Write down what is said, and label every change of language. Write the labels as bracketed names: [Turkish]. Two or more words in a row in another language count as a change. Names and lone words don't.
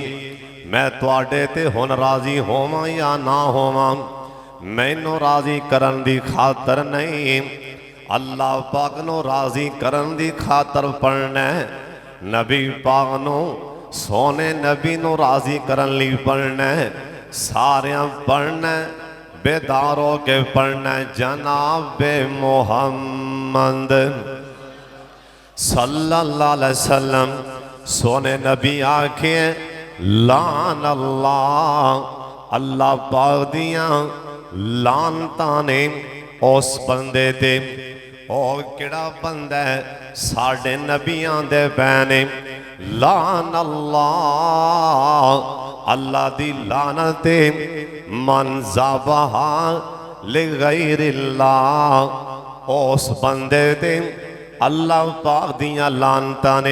[Punjabi] میں تہاڈے تے ہن راضی ہوواں یا نہ ہوواں، مینوں راضی کرن دی خاطر نہیں، اللہ پاک نوں راضی کرن دی خاطر پڑھنا ہے. نبی پاک نوں سوہنے نبی نوں راضی کرن لئی پڑھنا ہے. ساریاں پڑھنا بیدار ہو کے پڑھنا. جنابِ محمد [Arabic] صلى الله عليه وسلم [Punjabi] سوہنے نبی آکھے [Arabic] لعن الله, [Punjabi] اللہ پاک دیاں لعنتاں نے اس بندے تے. اور کیہڑا بندہ ہے ساڈے نبیاں دے بینے. [Arabic] لعن الله, [Punjabi] اللہ دی لعنت [Arabic] من ذبح لغير الله, [Punjabi] اس بندے تے اللہ پاک دیاں لعنتاں نے.